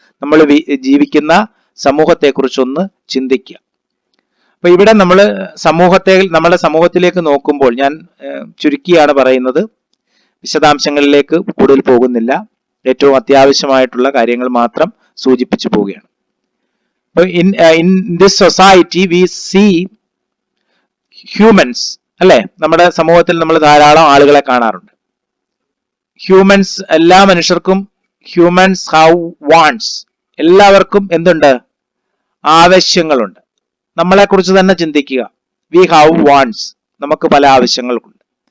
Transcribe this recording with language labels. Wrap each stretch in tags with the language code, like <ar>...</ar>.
<ml>നമ്മൾ ജീവിക്കുന്ന സമൂഹത്തെക്കുറിച്ചൊന്ന് ചിന്തിക്കുക. അപ്പൊ ഇവിടെ നമ്മൾ നമ്മുടെ സമൂഹത്തിലേക്ക് നോക്കുമ്പോൾ, ഞാൻ ചുരുക്കിയാണ് പറയുന്നത്, വിശദാംശങ്ങളിലേക്ക് കൂടുതൽ പോകുന്നില്ല, ഏറ്റവും അത്യാവശ്യമായിട്ടുള്ള കാര്യങ്ങൾ മാത്രം സൂചിപ്പിച്ചു പോവുകയാണ്.</ml> <en>In this society we see humans,</en> <ml>അല്ലെ? നമ്മുടെ സമൂഹത്തിൽ നമ്മൾ ധാരാളം ആളുകളെ കാണാറുണ്ട്. ഹ്യൂമൻസ്, എല്ലാ മനുഷ്യർക്കും</ml> <en>Humans have wants.</en> <ml>എല്ലാവർക്കും എന്തുണ്ട്? ആവശ്യങ്ങളുണ്ട്. നമ്മളെ കുറിച്ച് തന്നെ ചിന്തിക്കുക.</ml> <en>We have wants.</en> <ml>നമുക്ക് പല ആവശ്യങ്ങളുണ്ട്.</ml>